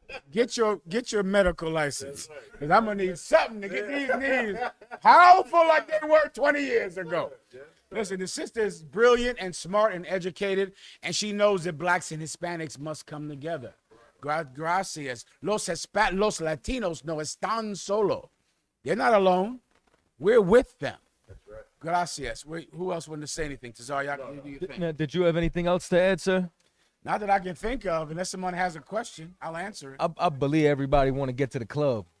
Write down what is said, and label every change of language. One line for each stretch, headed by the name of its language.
English: Get your medical license. Because I'm going to need something to get these knees powerful like they were 20 years ago. Listen, the sister is brilliant and smart and educated, and she knows that blacks and Hispanics must come together.
Spanish: Gracias. Los Latinos no están solo.
English: They're not alone. We're with them. That's right.
Spanish: Gracias.
English: Who else wanted to say anything? Tazari, do you think? Did you have anything else to add, sir? Not that I can think of. Unless someone has a question, I'll answer it. I believe everybody want to get to the club.